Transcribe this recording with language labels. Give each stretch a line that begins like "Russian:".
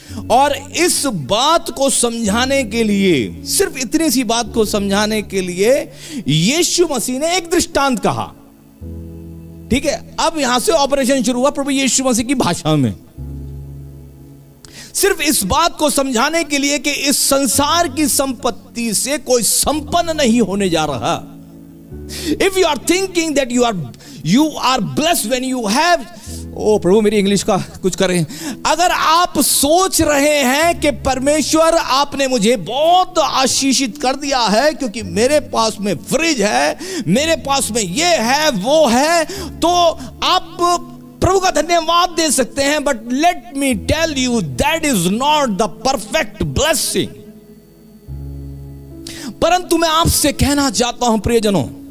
Hindi: और इस बात को समझाने के लिए, सिर्फ इतनी सी बात को समझाने के लिए यीशु मसीह ने एक दृष्टांत कहा, ठीक है। अब यहां से ऑपरेशन शुरू हुआ प्रभु यीशु मसीह की भाषा में, सिर्फ इस बात को समझाने के लिए कि इस संसार की संपत्ति से कोई संपन्न नहीं होने जा रहा।
English: If you are thinking that you are blessed when you have,
Hindi: ओ प्रभु मेरी इंग्लिश का कुछ करें। अगर आप सोच रहे हैं कि परमेश्वर आपने मुझे बहुत आशीषित कर दिया है क्योंकि मेरे पास में फ्रिज है, मेरे पास में ये है वो है, तो आप प्रभु का धन्यवाद दे सकते हैं।
English: But let me tell you that is not the perfect blessing.
Hindi: परंतु मैं आपसे कहना चाहता हूं प्रियजनों,